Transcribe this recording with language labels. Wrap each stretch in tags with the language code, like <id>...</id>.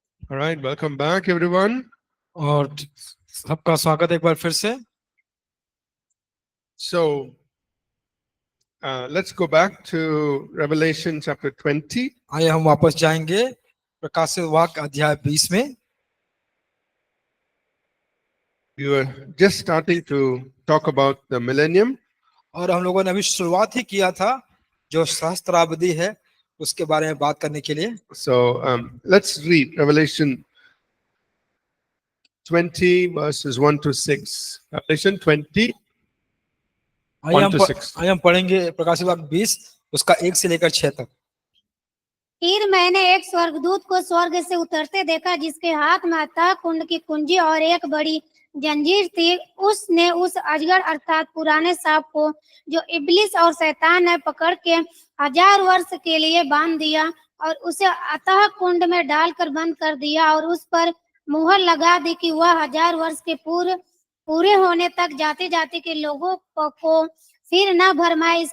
<en>All right, welcome back, everyone.</en> <hi>और सबका स्वागत है एक बार फिर से।</hi> <en>So, let's go back to Revelation chapter 20.</en> <hi>आइए हम वापस जाएंगे प्रकाशित वाक्य अध्याय 20 में।</hi> <en>We were just starting to talk about the millennium.</en> <hi>और हम लोगों ने अभी शुरुआत ही किया था जो सहस्त्राब्दी है उसके बारे में बात करने के लिए।</hi> <en>So, let's read Revelation 20, verses 1 to 6. Revelation 20, 1 to 6.</en> <hi>आइए हम पढ़ेंगे प्रकाशित वाक्य 20 उसका 1 से लेकर 6 तक। फिर मैंने एक स्वर्गदूत को स्वर्ग से उतरते देखा, जिसके हाथ में अथाह कुंड की कुंजी और एक बड़ी जंजीर थी। उसने उस अजगर अर्थात पुराने सांप को, जो इब्लिस और शैतान है, पकड़ के 1000 वर्ष के लिए बांध दिया और उसे अथाह कुंड में डालकर बंद कर दिया और उस पर मुहर लगा दी कि वह 1000 वर्ष के पूरे होने तक जाति जाति के लोगों को फिर न भरमाए।</hi>